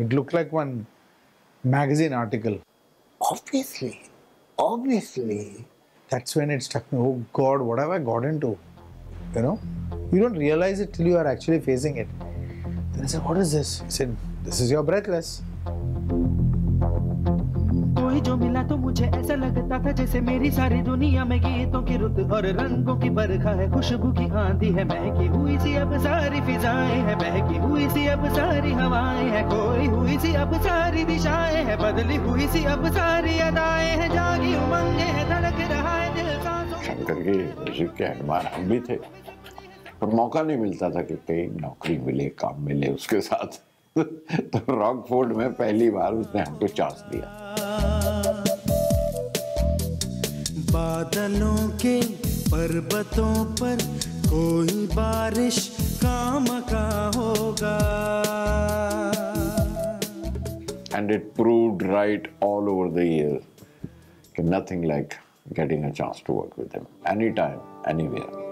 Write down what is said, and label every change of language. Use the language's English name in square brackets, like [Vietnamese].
[English] It looked like one magazine article. Obviously. That's when it struck me, oh God, what have I got into? You know? You don't realize it till you are actually facing it. Then I said, what is this? He said, this is your breathless. [Hindi] कोई जो मिला तो मुझे ऐसा लगता था जैसे मेरी सारी दुनिया में गीतों की रुत और रंगों की बरखा है खुशबू की आंधी है महकी हुई सी अब सारी फिजाएं हैं बहकी हुई सी अब सारी हवाएं हैं खोई हुई सी अब सारी दिशाएं हैं बदली हुई सी अब सारी अदाएं हैं जागी उमंगे हैं धड़क रहा है दिल सांसों. शंकर के म्यूजिक के एडमायर हम भी थे पर मौका नहीं मिलता था कि कहीं नौकरी मिले काम मिले उसके साथ. तो रॉकफोर्ड में पहली बार उसने हमको चांस दिया. बादलों के पर्वतों पर कोई बारिश काम का होगा. [English] And it proved right all over the years. Nothing like getting a chance to work with him anytime, anywhere.